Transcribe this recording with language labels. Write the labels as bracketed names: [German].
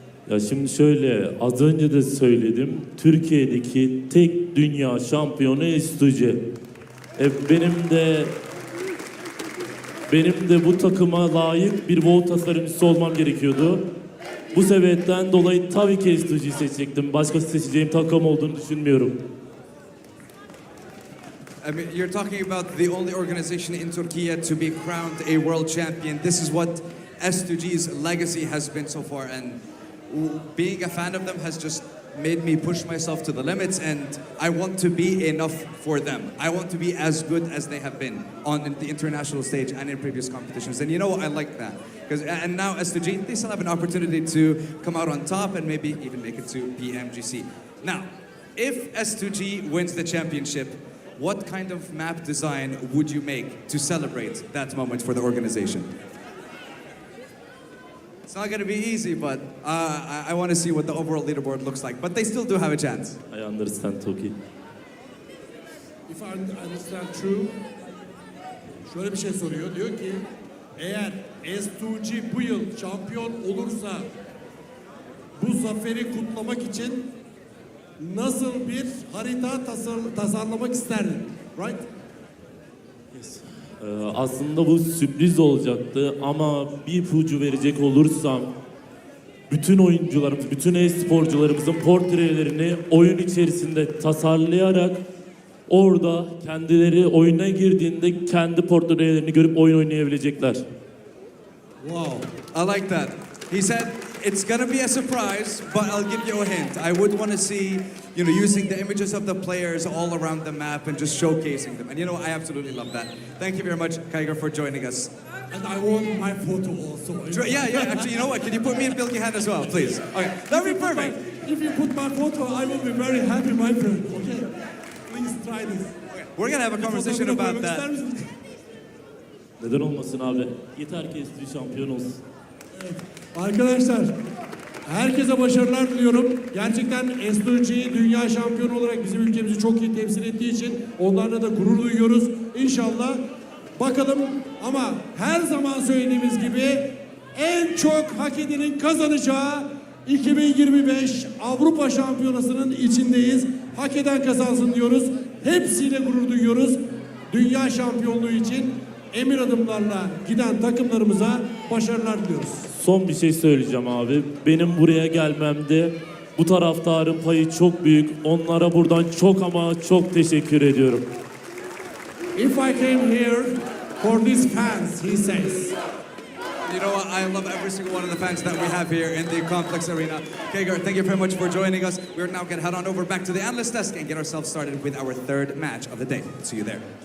[Turkish] Ya şimdi şöyle, az önce de söyledim. Türkiye'deki tek dünya şampiyonu S2G. Benim de bu takıma layık bir WoW tasarımcısı olmam gerekiyordu. Bu sebepten dolayı tabii ki S2G'yi seçecektim. Başka seçeceğim takım olduğunu düşünmüyorum. [English] I mean, you're talking about the only organization in Turkey to be crowned a world champion. This is what S2G's legacy has been so far, and being a fan of them has just made me push myself to the limits, and I want to be enough for them. I want to be as good as they have been on the international stage and in previous competitions. And you know what? I like that. And now S2G, they still have an opportunity to come out on top and maybe even make it to PMGC. Now, if S2G wins the championship, what kind of map design would you make to celebrate that moment for the organization? It's not going to be easy, but I want to see what the overall leaderboard looks like. But they still do have a chance. I understand, Toki. If I understand true, [Turkish] şöyle bir şey soruyor. Diyor ki eğer S2G bu yıl şampiyon olursa bu zaferi kutlamak için nasıl bir harita tasarlamak isterdin? [English] Right? [Turkish] Aslında bu sürpriz olacaktı ama bir ipucu verecek olursam bütün oyuncularımız, bütün e-sporcularımızın portrelerini oyun içerisinde tasarlayarak orada kendileri oyuna girdiğinde kendi portrelerini görüp oyun oynayabilecekler. [English] Wow, I like that. He said it's gonna be a surprise, but I'll give you a hint. I would want to see, using the images of the players all around the map and just showcasing them. And I absolutely love that. Thank you very much, Kaiger, for joining us. And I want my photo also. Yeah, actually, you know what? Can you put me in Bilgi hand as well, please? Okay, that'd be perfect. If you put my photo, I will be very happy, my friend. Okay? Please try this. Okay. We're gonna have a conversation about that. [Turkish] Neden olmasın abi? Yeter ki S2 şampiyon olsun. Arkadaşlar, herkese başarılar diliyorum. Gerçekten S2G dünya şampiyonu olarak bizim ülkemizi çok iyi temsil ettiği için onlarla da gurur duyuyoruz. İnşallah bakalım, ama her zaman söylediğimiz gibi en çok hak edenin kazanacağı 2025 Avrupa Şampiyonası'nın içindeyiz. Hak eden kazansın diyoruz. Hepsiyle gurur duyuyoruz. Dünya şampiyonluğu için emir adımlarla giden takımlarımıza başarılar diliyoruz. Son bir şey söyleyeceğim abi. Benim buraya gelmemde bu taraftarın payı çok büyük. Onlara buradan çok ama çok teşekkür ediyorum. [English] If I came here for these fans, he says. You know what? I love every single one of the fans that we have here in the complex arena. Kaiger, thank you very much for joining us. We're now going to head on over back to the analyst desk and get ourselves started with our third match of the day. See you there.